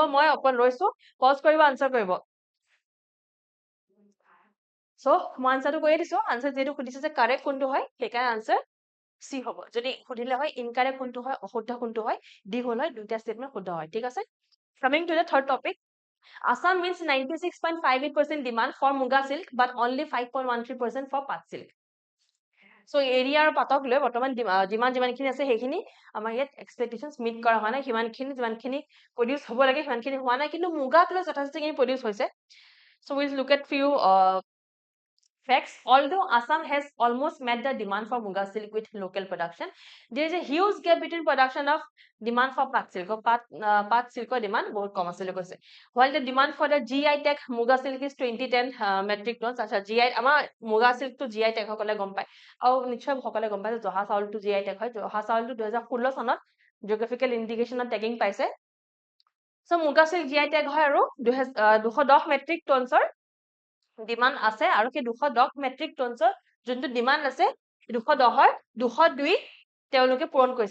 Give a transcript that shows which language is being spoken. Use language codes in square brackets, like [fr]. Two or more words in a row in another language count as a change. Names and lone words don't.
[as] মই অকল ৰৈছো, পজ কৰিব, আনচাৰ কৰিব। চ' মই আনচাৰটো কৈয়ে দিছো। আনচাৰ যিহেতু সুধিছে যে কাৰেক্ট কোনটো হয়, সেইকাৰণে আনচাৰ চি হ'ব। যদি সুধিলে হয় ইনকাৰেক্ট কোনটো হয়, অশুদ্ধ কোনটো হয়, ডি হ'ল হয়। দুইটা ষ্টেটমেণ্ট শুদ্ধ হয়। ঠিক আছে? [en] coming to the third topic. Assam wins 96.58% demand for muga silk but only 5.13% for পাট silk. [as] So এৰিয়া আৰু পাটক লৈ বৰ্তমান ডিমাণ্ড যিমানখিনি আছে সেইখিনি আমাৰ ইয়াত এক্সপেক্টেশনছ মিট কৰা হোৱা নাই। যিমানখিনি প্ৰডিউচ হ'ব লাগে সিমানখিনি হোৱা নাই, কিন্তু মুগাক লৈ যথেষ্টখিনি প্ৰডিউচ হৈছে। [en] So we'll look at few facts. Although Assam has almost met the demand for muga silk with local production, there is a huge gap between production of demand for পাট silk. [as] পাট silkৰ demand বহুত কম আছে কৈছে। [en] While the demand for the GI tag muga silk is 2010 metric tons. [as] আচ্ছা, GI আমাৰ মুগা silkটো GI tag সকলে গম পায়, আৰু নিশ্চয় সকলে গম পায় যে জহা চাউলটো GI tag হয়। জহা চাউলটো 2016 চনত [en] geographical indication [as] টেগিং পাইছে। So মুগা silk GI tag হয় আৰু 210 [en] metric tons [as] ডিমাণ্ড আছে, আৰু সেই 210 [en] metric tons [as] যোনটো ডিমাণ্ড আছে 210ৰ 202 তেওঁলোকে পূৰণ কৰিছে।